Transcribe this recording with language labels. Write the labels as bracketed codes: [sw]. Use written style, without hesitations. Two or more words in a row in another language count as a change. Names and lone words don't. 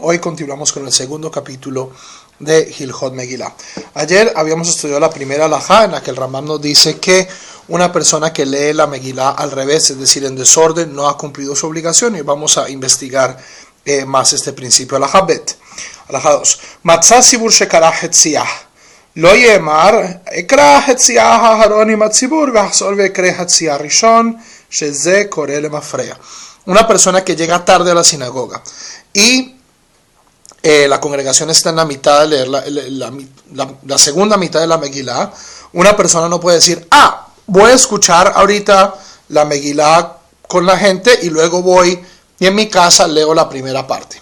[es] Hoy continuamos con el segundo capítulo de Hilchot Megillah. Ayer habíamos estudiado la primera halajá en la que el Rambam nos dice que una persona que lee la Megillah al revés, es decir, en desorden, no ha cumplido su obligación, y vamos a investigar más este principio. [he] הלכה בית. הלכה 2. מצא ציבור שקרא חציה. לא יאמר אקרא חציה אחרונים הציבור ואחזור ואקרא חציה ראשון. [es] Una persona que llega tarde a la sinagoga y la congregación está en la mitad de leer la segunda mitad de la Megillah. Una persona no puede decir, voy a escuchar ahorita la Megillah con la gente y luego voy y en mi casa leo la primera parte.